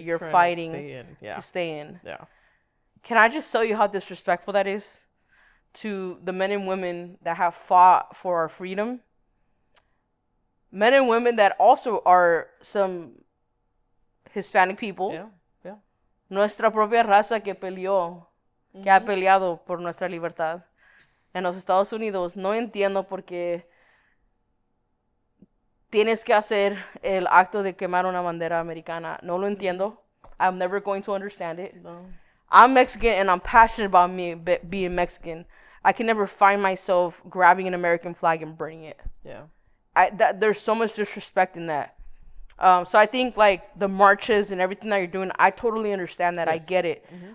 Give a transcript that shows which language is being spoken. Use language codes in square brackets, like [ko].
[en] you're fighting to stay in. Yeah. can I just tell you how disrespectful that is to the men and women that have fought for our freedom? Men and women that also are some Hispanic people. Yeah. Yeah. [es] Nuestra propia raza que peleó, que ha peleado por nuestra libertad. En los Estados Unidos no entiendo por qué tienes que hacer el acto de quemar una bandera americana. No lo entiendo. [en] I'm never going to understand it. No. I'm Mexican and I'm passionate about me being Mexican. I can never find myself grabbing an American flag and burning it. Yeah. There's so much disrespect in that. So I think like the marches and everything that you're doing, I totally understand that. Yes. I get it.